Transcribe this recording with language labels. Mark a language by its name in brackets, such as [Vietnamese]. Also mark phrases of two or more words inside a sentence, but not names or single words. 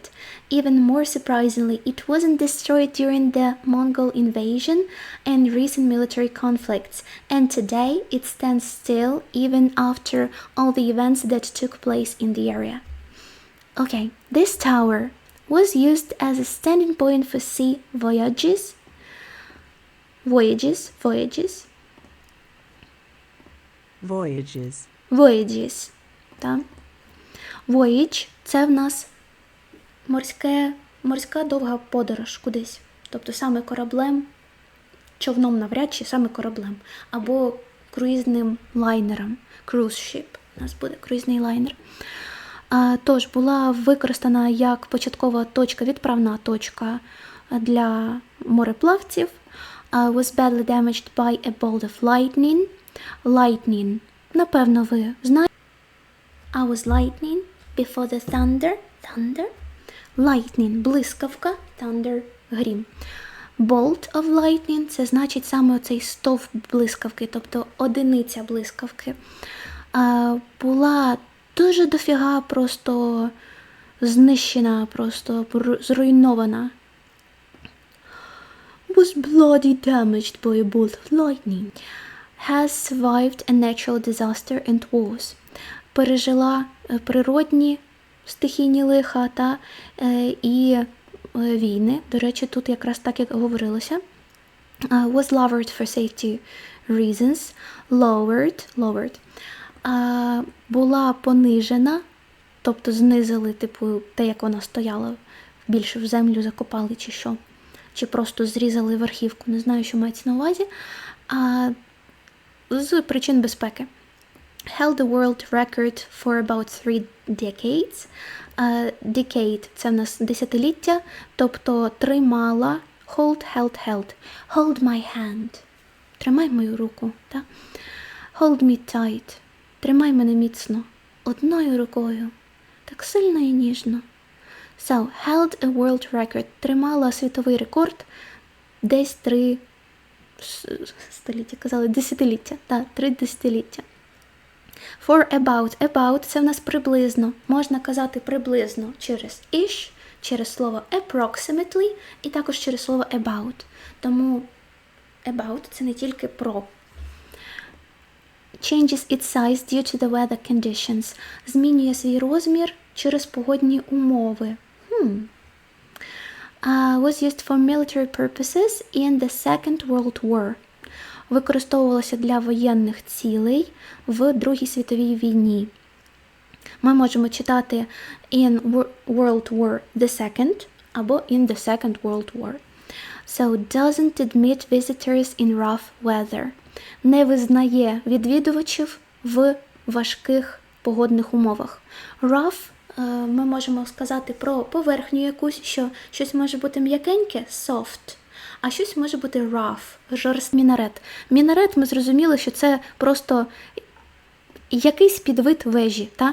[English] Even more surprisingly, it wasn't destroyed during the Mongol invasion and recent military conflicts, and today it stands still even after all the events that took place in the area. Okay, this tower was used as a standing point for sea voyages. Voyages. [Ukrainian] Та? Voyage – це в нас морська довга подорож кудись. Тобто саме кораблем, човном навряд чи саме кораблем. Або круїзним лайнером. [English] Cruise ship. [Ukrainian] У нас буде круїзний лайнер. Тож, була використана як початкова точка, відправна точка для мореплавців. [English] Was badly damaged by a bolt of lightning. Lightning. [Ukrainian] Напевно, ви знаєте. [English] I was lightning before the thunder. Thunder. Lightning – [Ukrainian] блискавка. Thunder – грім. [English] Bolt of lightning – [Ukrainian] це значить саме оцей стовп блискавки, тобто одиниця блискавки. Була дуже дофіга просто знищена, просто зруйнована. [English] Was bloody damaged by a bolt of lightning. Has survived a natural disaster and wars. [Ukrainian] Пережила природні стихійні лиха та і війни. До речі, тут якраз так, як говорилося. [English] Was lowered for safety reasons. Lowered. [Ukrainian] Була понижена, тобто знизили, типу, те, як вона стояла, більше в землю закопали чи що. Чи просто зрізали верхівку, не знаю, що мається на увазі. З причин безпеки. [English] Held the world record for about 3 decades. Decade – [Ukrainian] це в нас десятиліття, тобто тримала, [English] held. Hold my hand. [Ukrainian] Тримай мою руку. Так? [English] Hold me tight. [Ukrainian] Тримай мене міцно. Одною рукою. Так сильно і ніжно. [English] So, held a world record. [Ukrainian] Тримала світовий рекорд десь 3 століття, казали, десятиліття. Так, 3 десятиліття. [English] For about – [Ukrainian] це в нас приблизно. Можна казати приблизно через ish, через слово approximately і також через слово about. Тому about – це не тільки про. [English] Changes its size due to the weather conditions. [Ukrainian] Змінює свій розмір через погодні умови. [English] Was used for military purposes in the Second World War. [Ukrainian] Використовувалося для воєнних цілей в Другій світовій війні. Ми можемо читати [English] in World War II або in the Second World War. So, doesn't admit visitors in rough weather. [Ukrainian] Не визнає відвідувачів в важких погодних умовах. Rough ми можемо сказати про поверхню якусь, що щось може бути м'якеньке, soft, а щось може бути rough, жорсткий. Мінарет. Мінарет, ми зрозуміли, що це просто якийсь підвид вежі, та?